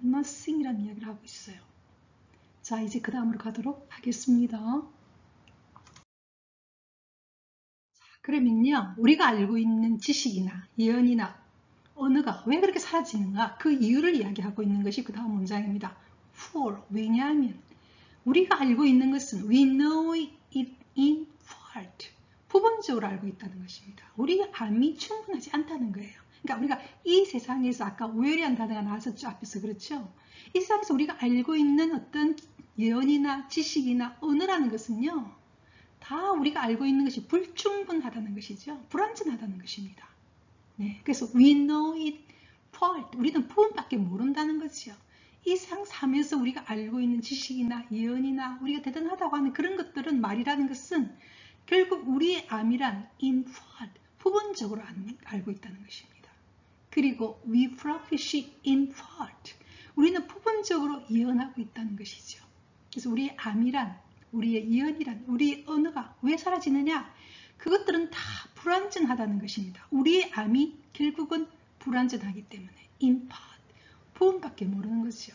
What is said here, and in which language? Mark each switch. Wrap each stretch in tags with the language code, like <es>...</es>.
<ko>nothing이라는 이야기를 하고 있어요. 자, 이제 그 다음으로 가도록 하겠습니다. 자, 그러면요, 우리가 알고 있는 지식이나 예언이나 언어가 왜 그렇게 사라지는가? 그 이유를 이야기하고 있는 것이 그 다음 문장입니다. For, 왜냐하면 우리가 알고 있는 것은</ko> <en>we know it in part.</en> <ko>부분적으로 알고 있다는 것입니다. 우리의 암이 충분하지 않다는 거예요. 그러니까 우리가 이 세상에서 아까 where이라는 단어가 나왔었죠. 앞에서 그렇죠. 이 세상에서 우리가 알고 있는 어떤 예언이나 지식이나 언어라는 것은요. 다 우리가 알고 있는 것이 불충분하다는 것이죠. 불완전하다는 것입니다. 네, 그래서</ko> <en>we know it part.</en> <ko>우리는 부분밖에 모른다는 거죠. 이 세상 삶에서 우리가 알고 있는 지식이나 예언이나 우리가 대단하다고 하는 그런 것들은 말이라는 것은 결국 우리의 암이란</ko> <en>in part,</en> <ko>부분적으로 알고 있다는 것입니다. 그리고</ko> <en>we prophesy in part.</en> <ko>우리는 부분적으로 예언하고 있다는 것이죠. 그래서 우리의 암이란, 우리의 예언이란, 우리의 언어가 왜 사라지느냐? 그것들은 다 불완전하다는 것입니다. 우리의 암이 결국은 불완전하기 때문에</ko> <en>in part,</en> <ko>부분밖에 모르는 것이죠.</ko>